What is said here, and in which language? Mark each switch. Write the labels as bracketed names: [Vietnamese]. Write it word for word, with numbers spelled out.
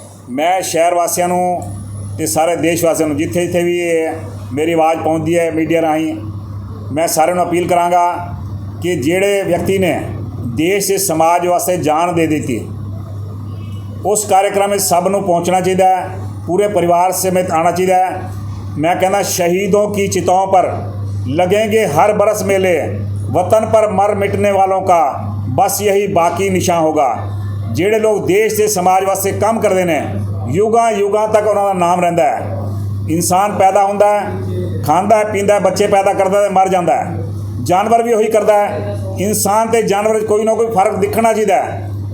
[Punjabi] ਮੈਂ ਸ਼ਹਿਰ ਵਾਸੀਆਂ ਨੂੰ ਅਤੇ ਸਾਰੇ ਦੇਸ਼ ਵਾਸੀਆਂ ਨੂੰ ਜਿੱਥੇ ਜਿੱਥੇ ਵੀ ਮੇਰੀ ਆਵਾਜ਼ ਪਹੁੰਚਦੀ ਹੈ ਮੀਡੀਆ ਰਾਹੀਂ, ਮੈਂ ਸਾਰਿਆਂ ਨੂੰ ਅਪੀਲ ਕਰਾਂਗਾ ਕਿ ਜਿਹੜੇ ਵਿਅਕਤੀ ਨੇ ਦੇਸ਼ ਦੇ ਸਮਾਜ ਵਾਸਤੇ ਜਾਨ ਦੇ ਦਿੱਤੀ, ਉਸ ਕਾਰਜਕ੍ਰਮ ਵਿੱਚ ਸਭ ਨੂੰ ਪਹੁੰਚਣਾ ਚਾਹੀਦਾ ਹੈ, ਪੂਰੇ ਪਰਿਵਾਰ ਸਮੇਤ ਆਉਣਾ ਚਾਹੀਦਾ ਹੈ। ਮੈਂ ਕਹਿੰਦਾ [Hindi] ਸ਼ਹੀਦੋਂ ਕੀ चिताओं पर लगेंगे हर बरस मेले, वतन पर मर मिटने वालों का बस यही बाकी निशान होगा। [Punjabi] ਜਿਹੜੇ ਲੋਕ ਦੇਸ਼ ਤੇ ਸਮਾਜ ਵਾਸਤੇ ਕੰਮ ਕਰਦੇ ਨੇ ਯੁਗਾਂ ਯੁਗਾਂ ਤੱਕ ਉਹਨਾਂ ਦਾ ਨਾਮ ਰਹਿੰਦਾ ਹੈ। ਇਨਸਾਨ ਪੈਦਾ ਹੁੰਦਾ ਹੈ, ਖਾਂਦਾ ਹੈ, ਪੀਂਦਾ ਹੈ, ਬੱਚੇ ਪੈਦਾ ਕਰਦਾ ਤੇ ਮਰ ਜਾਂਦਾ ਹੈ। ਜਾਨਵਰ ਵੀ ਉਹੀ ਕਰਦਾ ਹੈ। ਇਨਸਾਨ ਤੇ ਜਾਨਵਰ 'ਚ ਕੋਈ ਨਾ ਕੋਈ ਫਰਕ ਦਿਖਣਾ ਚਾਹੀਦਾ ਹੈ।